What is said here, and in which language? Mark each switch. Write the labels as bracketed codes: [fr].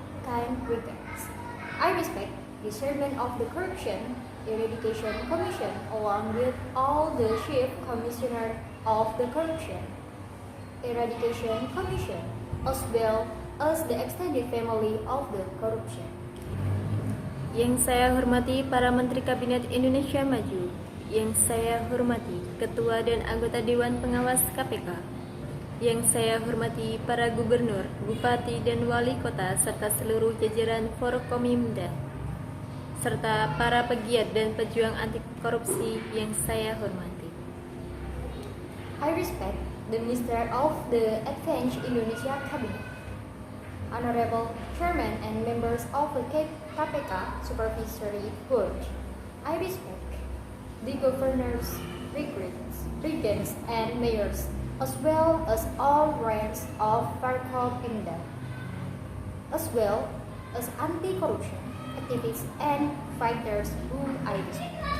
[en] Kind regards. I respect the chairman of the Corruption Eradication Commission along with all the chief commissioner of the Corruption Eradication Commission as well as the extended family of the corruption. [id] Yang saya hormati para Menteri Kabinet Indonesia Maju, yang saya hormati Ketua dan anggota Dewan Pengawas KPK, yang saya hormati para Gubernur, Bupati dan Wali Kota serta seluruh jajaran Forkomimda, serta para pegiat dan pejuang anti korupsi yang saya hormati. [en] I respect the Minister of the Advanced Indonesia Cabinet, Honorable Chairman and members of the KPK Supervisory Board. I respect the governors, regents, and mayors, as well as all ranks of Forkopimda, as well as anti-corruption activists and fighters whom I respect.